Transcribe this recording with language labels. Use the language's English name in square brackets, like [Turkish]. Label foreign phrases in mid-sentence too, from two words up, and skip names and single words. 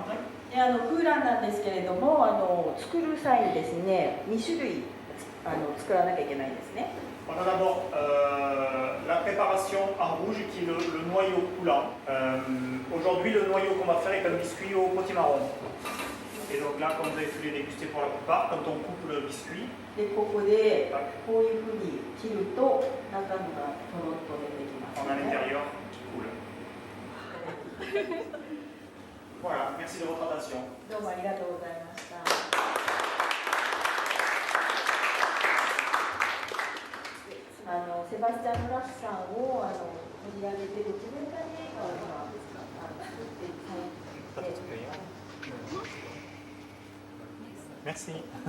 [Japanese] 空欄なんですけれども、作る際にですね、2種類作らなきゃいけないんですね。 [French] On a d'abord la préparation en rouge qui est le noyau coulant. Aujourd'hui, le noyau qu'on va faire est un biscuit au potimarron. Et donc là, comme vous avez pu les déguster pour la plupart, quand on coupe le biscuit, [Japanese] で、ここでこういうふうに切ると中身がとろっと出てきます、ね。 [French] on a l'intérieur qui coule. Voilà, merci de votre attention. [Japanese] どうもありがとうございました。セバスチャン・ラッシュさんを取り上げてドキュメンタリー映画を今作っていて。 [French] Merci.